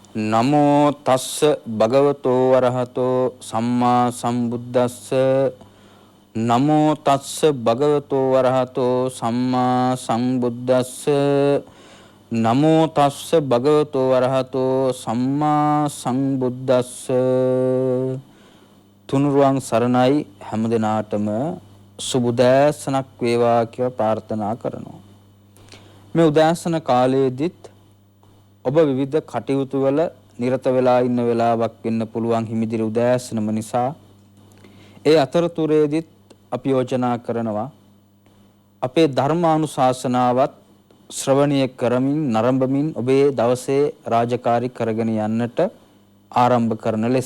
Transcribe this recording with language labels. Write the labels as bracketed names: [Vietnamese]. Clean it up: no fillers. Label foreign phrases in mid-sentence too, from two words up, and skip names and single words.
[Pali] නමෝ තස්ස භගවතෝ වරහතෝ සම්මා සම්බුද්දස්ස නමෝ තස්ස භගවතෝ වරහතෝ සම්මා සම්බුද්දස්ස නමෝ තස්ස භගවතෝ වරහතෝ සම්මා සම්බුද්දස්ස. [Sinhala] තුනුරුවන් සරණයි හැම දිනාටම සුබ උදෑසනක් වේවා කියලා ප්‍රාර්ථනා කරනවා. මේ උදෑසන කාලයේදීත් ඔබ විවිධ කටයුතු වල නිරත වෙලා ඉන්න වෙලාවක් වෙන්න පුළුවන් හිමිදිරි උදෑසනම නිසා ඒ අතරතුරේදීත් අපි යෝජනා කරනවා අපේ ධර්මානුශාසනාවත් ශ්‍රවණය කරමින් නරඹමින් ඔබේ දවසේ රාජකාරී කරගෙන යන්නට ආරම්භ කරන ලෙස.